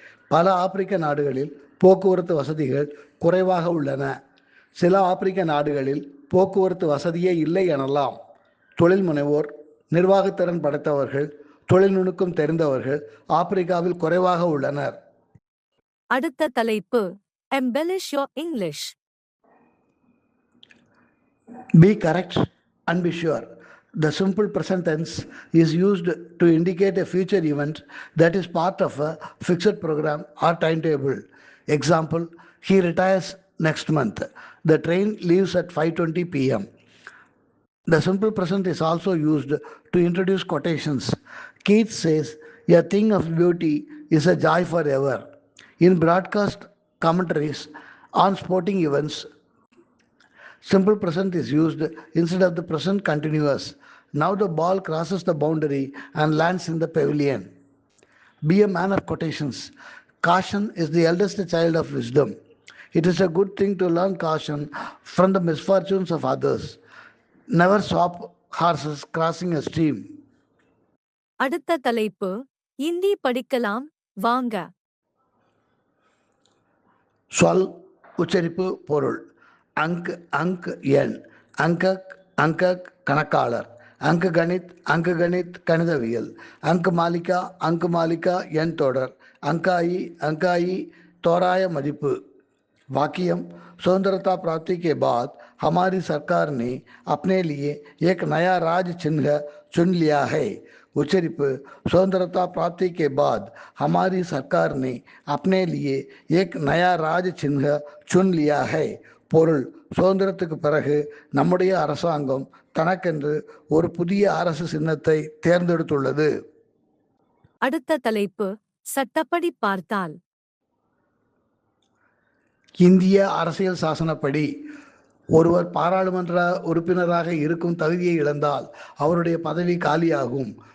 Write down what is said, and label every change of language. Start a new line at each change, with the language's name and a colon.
Tamil: பல ஆப்பிரிக்க நாடுகளில் போக்குவரத்து வசதிகள் குறைவாக உள்ளன. சில ஆப்பிரிக்க நாடுகளில் போக்குவரத்து வசதியே இல்லை எனலாம். தொழில் முனைவோர், நிர்வாகத்திறன் படைத்தவர்கள், தொழில் நுணுக்கம் தெரிந்தவர்கள் ஆப்பிரிக்காவில் குறைவாக உள்ளனர். அடுத்த தலைப்பு
English: embellish your English. Be correct and be sure. The simple present tense is used to indicate a future event that is part of a fixed program or timetable. Example, he retires next month. The train leaves at 5:20 p.m. The simple present is also used to introduce quotations. Keats says, "A thing of beauty is a joy forever." In broadcast commentaries on sporting events, simple present is used instead of the present continuous. Now the ball crosses the boundary and lands in the pavilion. Be a man of quotations. Caution is the eldest child of wisdom. It is a good thing to learn caution from the misfortunes of others. Never swap horses crossing a stream.
Tamil: அடுத்த தலைப்பு இந்தி படிக்கலாம் வாங்க. சொல், உச்சரிப்பு, பொருள். அங்க் எண், அங்கக் கணக்காளர், அங்கு கணித் கணிதவியல், அங்கு மாலிகா எண் தொடர், அங்காயி தோராய மதிப்பு.
Hindi: वाक्यम स्वतंत्रता प्राप्ति के बाद हमारी सरकार ने अपने लिए एक नया राज चिन्ह चुन लिया है. उच्चरिப்பு स्वतंत्रता प्राप्ति के बाद हमारी सरकार ने अपने लिए एक नया राज चिन्ह चुन लिया है.
Tamil: பொருள், சுதந்திரத்துக்கு பிறகு நம்முடைய அரசாங்கம் தனக்கென்று ஒரு புதிய அரசு சின்னத்தை தேர்ந்தெடுத்துள்ளது. அடுத்த தலைப்பு சட்டப்படி பார்த்தால். இந்திய அரசியல் சாசனப்படி ஒருவர் பாராளுமன்ற உறுப்பினராக இருக்கும் தகுதியை இழந்தால் அவருடைய பதவி காலியாகும்.